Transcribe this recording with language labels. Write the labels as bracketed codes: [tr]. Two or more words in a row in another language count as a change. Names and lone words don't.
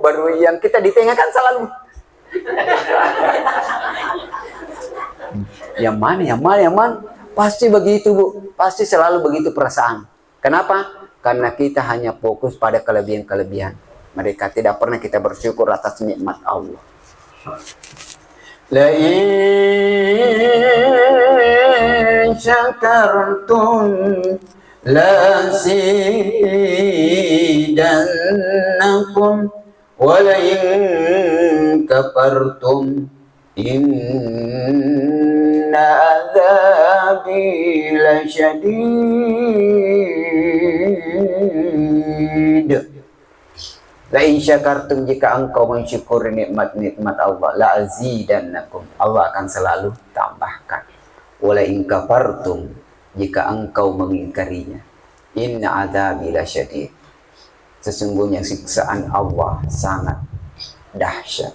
[id] Baru yang kita di tengah kan selalu, yang mana? Pasti begitu, Bu. Pasti selalu begitu perasaan. Kenapa? Karena kita hanya fokus pada kelebihan-kelebihan. Mereka tidak pernah kita bersyukur atas nikmat Allah. [ar] لئن شكرتم لأزيدنكم ولئن كفرتم إن عذابي لشديد. لئن شكرتم, [id] jika engkau mensyukuri nikmat-nikmat Allah, [ar] لأزيدنكم, [id] Allah akan selalu tambahkan. [ar] ولئن كفرتم, [id] jika engkau mengingkarinya, [ar] إن عذابي لشديد, [id] sesungguhnya siksaan Allah sangat dahsyat.